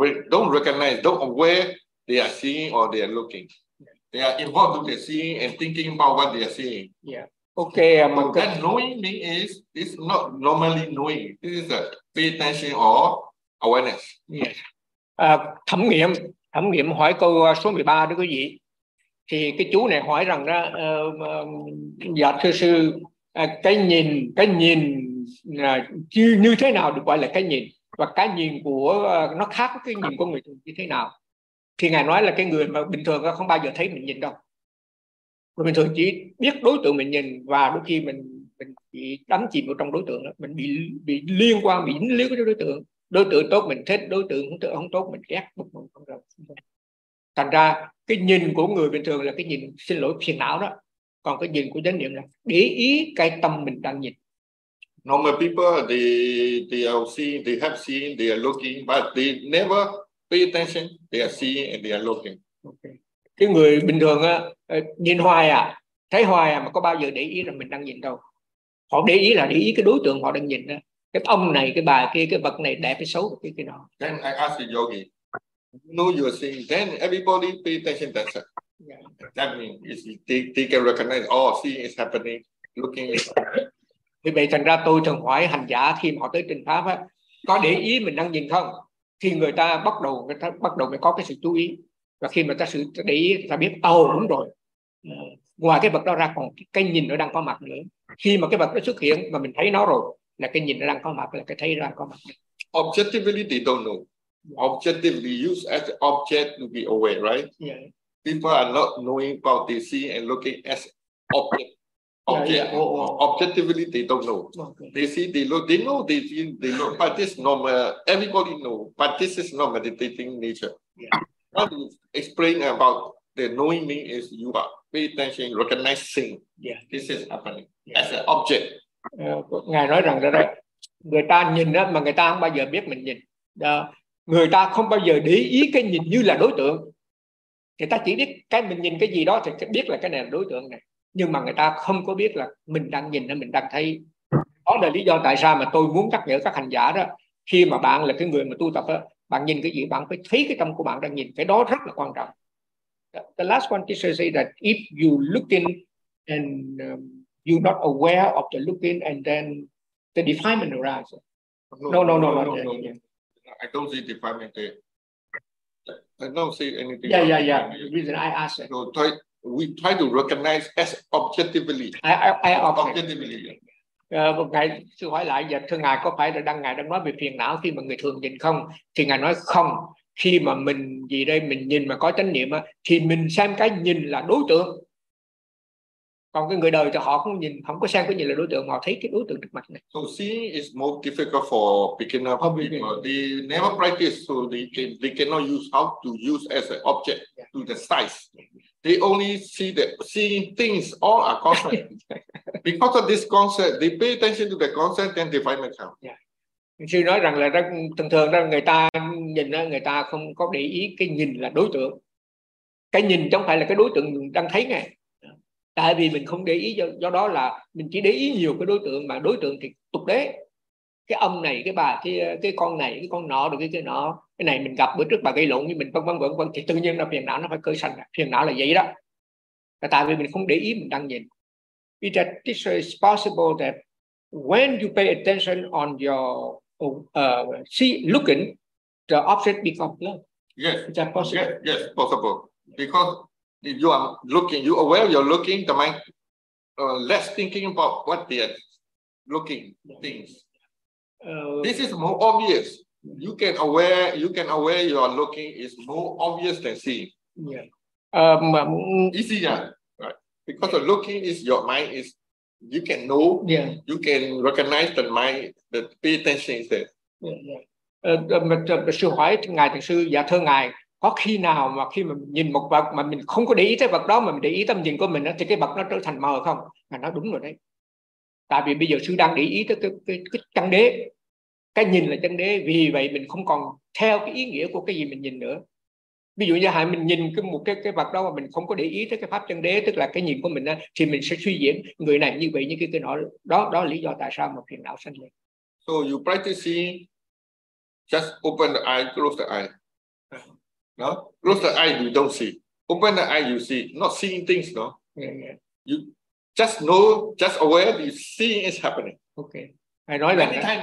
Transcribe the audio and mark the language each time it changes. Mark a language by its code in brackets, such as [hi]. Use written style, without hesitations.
[en] Don't aware they are seeing or they are looking. They are involved with the seeing and thinking about what they are seeing. Yeah. Okay. But that knowing me is it's not normally knowing. This is a pay attention or awareness. Yeah. [vi] Thẩm nghiệm hỏi câu số 13 đó quý vị. Thì cái chú này hỏi rằng đó, dạ thưa sư. Cái nhìn như thế nào được gọi là cái nhìn, và cái nhìn của nó khác với cái nhìn của người thường như thế nào. Thì ngài nói là cái người mà bình thường không bao giờ thấy mình nhìn đâu, người bình thường chỉ biết đối tượng mình nhìn, và đôi khi mình bị đắm chìm vào trong đối tượng đó. Mình bị liên quan, bị dính líu với đối tượng tốt mình thích, đối tượng không tốt mình ghét, bực mình không được. Thành ra cái nhìn của người bình thường là cái nhìn xin lỗi phiền não đó. Còn cái nhìn của chánh niệm là để ý cái tâm mình đang nhìn. [en] Normal people they are seeing, they have seen, they are looking, but they never pay attention. They are seeing and they are looking. [vi] Okay. Cái người bình thường á, nhìn hoài à, thấy hoài à, mà có bao giờ để ý là mình đang nhìn đâu? Họ để ý là để ý cái đối tượng họ đang nhìn đó. Cái ông này, cái bà kia, cái vật này đẹp hay xấu, cái nọ. [en] Then I ask the yogi, you know you are seeing. Then everybody pay attention to that. Yeah. That means they can recognize. Oh, seeing is happening. Looking. [vi] Thì vậy thành ra tôi thường hỏi hành giả khi họ tới trình pháp á, có để ý mình đang nhìn không? Thì người ta bắt đầu mới có cái sự chú ý, và khi mà ta sự để ý, ta biết đúng rồi. Ngoài cái vật đó ra còn cái nhìn nó đang có mặt nữa. Khi mà cái vật nó xuất hiện mà mình thấy nó rồi, là cái nhìn nó đang có mặt, là cái thấy nó đang có mặt. [en] Objectively they don't know. Objectively use as object to be aware, right? Yeah. People are not knowing about the seeing and looking as objectively they don't know. They see, they look, they know, they feel, they know, but this normal, everybody know, but this is not meditating nature. Yeah. What you explain about the knowing me is you are pay attention, recognizing. Yeah. This is happening. Yeah. As an object. [vi] Ngài nói rằng đó, người ta nhìn đó mà người ta không bao giờ biết mình nhìn. Đó. Người ta không bao giờ để ý cái nhìn như là đối tượng. Người ta chỉ biết cái mình nhìn cái gì đó thì biết là cái này là đối tượng này, nhưng mà người ta không có biết là mình đang nhìn hay mình đang thấy. Đó là lý do tại sao mà tôi muốn nhắc nhở các hành giả đó, khi mà bạn là cái người mà tu tập đó, bạn nhìn cái gì bạn phải thấy cái tâm của bạn đang nhìn, cái đó rất là quan trọng. [en] The last one teacher say that if you looking and you not aware of the looking and then the defilement arises. No. I don't see defilement there. I don't see anything. Yeah. The reason I asked. So we try to recognize as objectively. I objectively. [vi] Ngài sư hỏi lại, và thưa ngài, có phải là ngài đang nói về phiền não khi mà người thường nhìn không? Thì ngài nói không. Khi mà mình gì đây, mình nhìn mà có chánh niệm á, thì mình xem cái nhìn là đối tượng. Còn cái người đời thì họ không nhìn, không có xem cái nhìn là đối tượng, họ thấy cái đối tượng trước mặt này. [en] So seeing is more difficult for beginner people. They never practice, so they cannot use how to use as an object to the size. They only see the seeing things all are concept. Because of this concept, they pay attention to the concept and define themselves. Yeah. [vi] Sư nói rằng là rất thường thường đó, người ta nhìn đó, người ta không có để ý cái nhìn là đối tượng. Cái nhìn chẳng phải là cái đối tượng đang thấy nghe. Tại vì mình không để ý, do đó là mình chỉ để ý nhiều cái đối tượng, mà đối tượng thì tục đế. Cái ông này, cái bà, cái con này, cái con nọ, rồi cái nọ. Cái này mình gặp bữa trước bà gây lộn với mình, vân vân. Thì tự nhiên là phiền não nó phải khởi sanh. Phiền não là vậy đó. Tại vì mình không để ý, mình đang nhìn. [en] It is possible that when you pay attention on your looking, the object becomes blurred. Yes. Is that possible? Yes, possible. Because if you are looking, you are aware you're looking, the mind less thinking about what they are looking things. This is more obvious. You can aware you are looking is more obvious than seeing. Yeah. Easier, right? Because of looking is your mind is you can know. Yeah. You can recognize the mind. The pay attention is there. Yeah. [vi] Mình sư hỏi ngài thiền sư, dạ thưa ngài, có khi nào mà khi mà nhìn một vật mà mình không có để ý tới vật đó mà mình để ý tâm nhìn của mình đó, thì cái vật nó trở thành mờ không? Ngài nói đúng rồi đấy. Tại vì bây giờ sư đang để ý tới cái chân đế, cái nhìn là chân đế, vì vậy mình không còn theo cái ý nghĩa của cái gì mình nhìn nữa. Ví dụ như hãy mình nhìn cái một cái vật đó mà mình không có để ý tới cái pháp chân đế, tức là cái nhìn của mình đó, thì mình sẽ suy diễn người này như vậy, như cái nọ đó, đó là lý do tại sao mà phiền não sanh lên. [en] So you practice, just open the eye, close the eye. No, close the eye, you don't see. Open the eye, you see. Not seeing things, no. Yeah. You just know, just aware, you see it's happening. Okay. I know that.